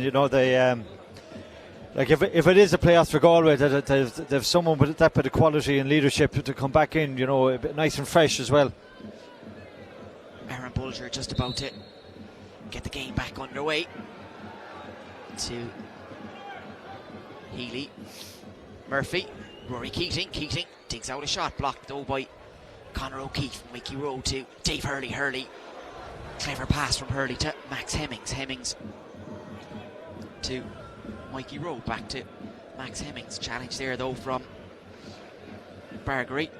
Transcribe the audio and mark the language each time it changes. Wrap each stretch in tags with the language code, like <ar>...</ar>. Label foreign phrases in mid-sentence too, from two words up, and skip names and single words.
<en>They like if it is a playoff for Galway, that they've someone with that bit of quality and leadership to come back in, a bit nice and fresh as well. Aaron Bulger just about to get the game back underway. To Healy. Murphy. Rory Keating. Keating digs out a shot. Blocked though by Conor O'Keefe. Mikey Rowe to Dave Hurley. Hurley. Clever pass from Hurley to Max Hemmings. Hemmings to Mikey Rowe. Back to Max Hemmings. Challenge there though from Bargery.</en>